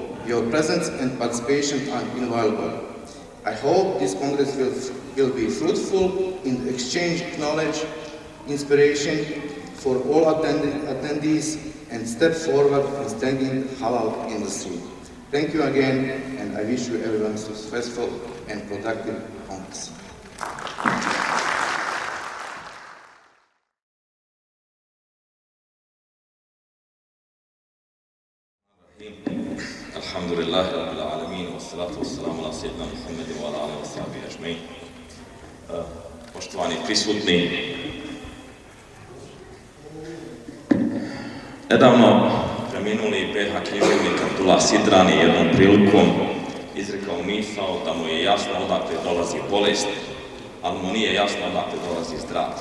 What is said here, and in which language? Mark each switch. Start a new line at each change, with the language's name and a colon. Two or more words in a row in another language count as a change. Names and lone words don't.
English: Your presence and participation are invaluable. I hope this Congress will be fruitful in the exchange of knowledge, inspiration for all attendees, and step forward in strengthening the halal industry. Thank you again, and I wish you everyone a successful and productive Congress.
Arabic: الحمد لله رب العالمين، والصلاة والسلام على سيدنا محمد وعلى آله وصحبه أجمعين.
Bosnian: Poštovani prisutni, nedavno preminuli PH književnik Abdullah Sidrani jednom prilikom izrekao misao da mu je jasno odakle dolazi bolest, ali mu nije jasno odakle dolazi zdravlje.